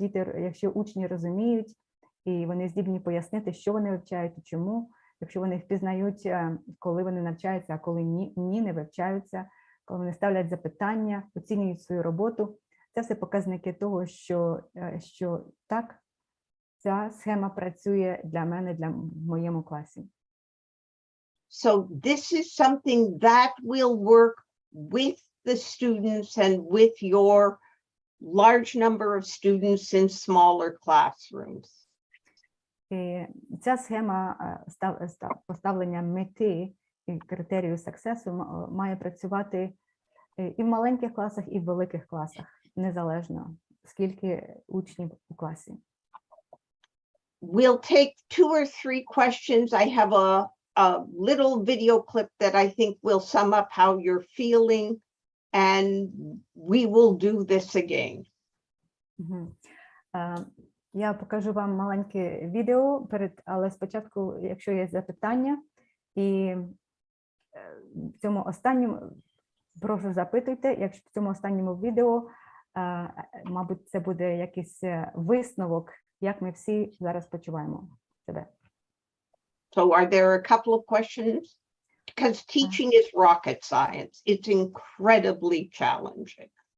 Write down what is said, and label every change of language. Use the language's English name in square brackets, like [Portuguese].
[Ukrainian] Якщо учні розуміють, і вони здібні пояснити, що вони вивчають і чому, якщо вони впізнають, коли вони навчаються, а коли ні, не вивчаються, коли вони ставлять запитання, оцінюють свою роботу, це все показники того, що так, ця схема працює для мене, в моєму класі. [English] So this is something that will work with the students and with your large number of students in smaller classrooms. [Ukrainian] І ця схема поставлення мети і критерію саксесу має працювати і в маленьких класах, і в великих класах, незалежно, скільки учнів у класі. [English] We'll take 2 or 3 questions. I have a little video clip that I think will sum up how you're feeling, and we will do this again. [Ukrainian] Я покажу вам маленьке відео, але спочатку, якщо є запитання, і в цьому останньому, прошу запитуйте, якщо в цьому останньому відео, мабуть, це буде якийсь висновок, як ми всі зараз почуваємо себе. [English] So are there a couple of questions? Because teaching is rocket science. It's incredibly challenging.